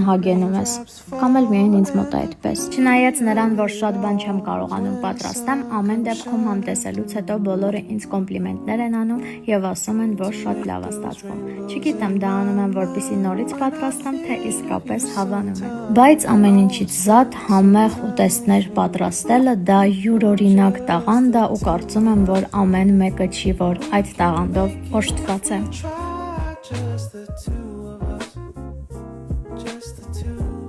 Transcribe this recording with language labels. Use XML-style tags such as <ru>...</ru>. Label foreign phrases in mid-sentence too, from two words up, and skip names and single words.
<hy>հագենում ես։ Կամ էլ միայն ինձ մոտ է այդպես։ Չնայած նրան, որ շատ բան չեմ կարողանում պատրաստեմ, ամեն դեպքում համտեսելուց հետո բոլորը ինձ կոմպլիմենտներ են անում եւ ասում են, որ շատ լավ է ստացվում։ Չգիտեմ, դա անում եմ, որպեսզի նորից պատրաստեմ, թե իսկապես հավանում եմ։ Բայց ամեն ինչից զատ համեղ ուտեստներ պատրաստելը դա յուրօրինակ տաղանդ է ու կարծում եմ, որ ամեն մեկը չի, որ այդ տաղանդով օժտված է։</hy> <en>Just the two of us, just the two.</en>